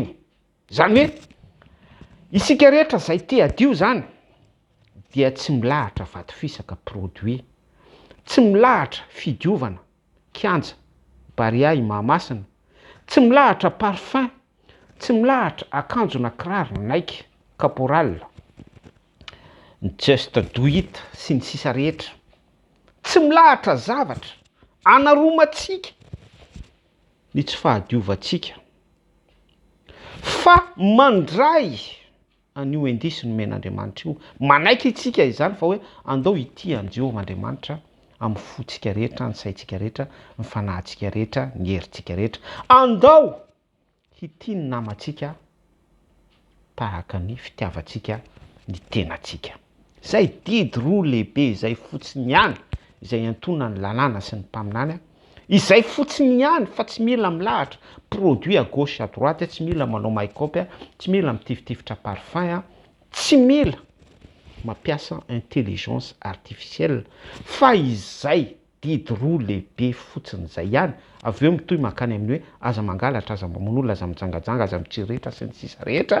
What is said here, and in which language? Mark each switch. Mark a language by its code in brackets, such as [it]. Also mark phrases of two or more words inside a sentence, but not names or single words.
[mg] Zany hoe isika rehetra izay te hadio zany dia tsy milahatra vato-fisaka produit, tsy milahatra fidiovana kianja, barea i Mahamasina, tsy milahatra parfum, tsy milahatra akanjo na kiraro Nike, caporal, ny [en] just do it [mg] sy ny sisa rehetra. Tsy milahatra zavatra anaromantsika ny tsy fahadiovantsika, fa mandray an'io indisy nomen'Andriamanitra io. Manaiky itsika izany fa hoe andao ity an' Jehovah Andriamanitra amin'ny fotsika rehetra, ny saitsika rehetra, ny fanahintsika rehetra, ny herintsika rehetra. Andao hity ny namantsika tahaka ny fitiavantsika ny tenantsika. Zay didy roa lehibe izay fotsiny ihany izay antonana ny lalàna sy ny mpaminany, izay fotsiny ihany, fa tsy mila milahatra produit [fr] à gauche à droite, [mg] tsy mila manao make-up, tsy mila mitifitifitra parfum, tsy mila mampiasa [fr] intelligence artificielle, [mg] fa izay didy roa lehibe fotsiny izay ihany. Avy eo mitohy makany amin'ny hoe aza mangalatra, aza mamono olona, aza mijangajanga, aza mitsiriritra sy ny sisa rehetra.